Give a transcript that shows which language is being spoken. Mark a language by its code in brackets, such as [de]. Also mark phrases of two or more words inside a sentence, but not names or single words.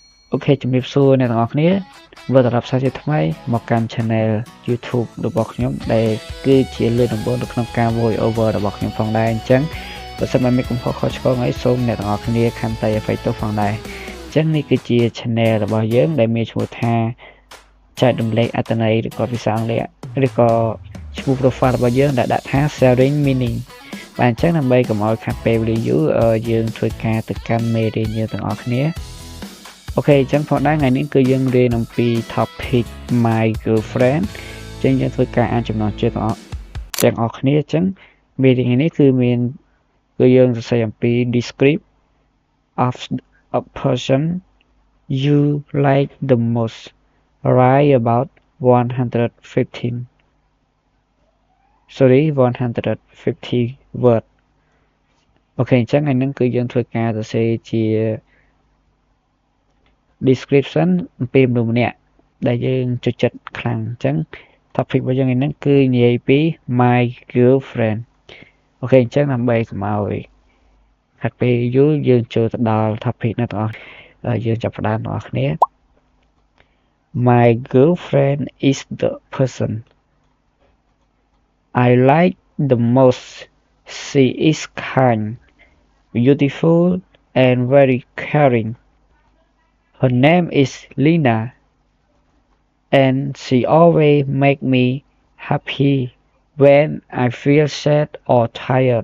[km] Ok ជំរាបសួរអ្នកទាំងអស់គ្នាវិលត្រឡប់សាជាថ្មីមកកាន់ Channel YouTube របស់ខ្ញុំដែលគឺជាលើកដំបូងនៅក្នុងការ [en] voice over [km] របស់ខ្ញុំផងដែរអញ្ចឹងបើសិនមកមានកំហុ សខុសឆ្គងអីសូមអ្នកទាំងអស់គ្នាខន្តីអភ័យទោសផងដែរអញ្ចឹងនេះគឺជា Channel របស់យើងដែលមានឈ្មោះថាចែករំលែក អត្ថន័យឬក៏ភាសាអង់គ្លេសឬក៏ឈ្មោះ profile របស់យើងដែលដាក់ថា [en] sharing meaning [km] បាទអញ្ចឹង ដើម្បីកុំឲ្យខាត់ពេលវេលាយូរយើងធ្វើការទៅកាន់មេរៀនយើងទាំងអស់គ្នាអូខេអញ្ចឹងផងដែរថ្ងៃនេះគឺយើងរៀនអំពី [en] topic my girlfriend [km] អញ្ចឹងយើងធ្វើការអានចំណងជើងទាំងអស់គ្នាអញ្ចឹងមេរៀននេះគឺយើងសរសេរអំពី [en] describe of a person you like the most write about [km] 150 word អូខេអញ្ចឹងថ្ងៃនេះគឺយើងធ្វើការសរសេរជា description អំពី មនុស្សម្នាក់ដែលយើងចូលចិត្តខ្លាំងអញ្ចឹង topic របស់យើងនេះគឺនិយាយពី [en] my girlfriend [km] អូខេអញ្ចឹងដើម្បីកុំឲ្យខាត់ពេលយូរយើងចូលទៅដល់ topic នេះទាំងអស់យើងចាប់ផ្ដើមទាំងអស់គ្នា [en] My girlfriend is the person I like the most. She is kind, beautiful, and very caring. Her name is Lina, and she always makes me happy when I feel sad or tired.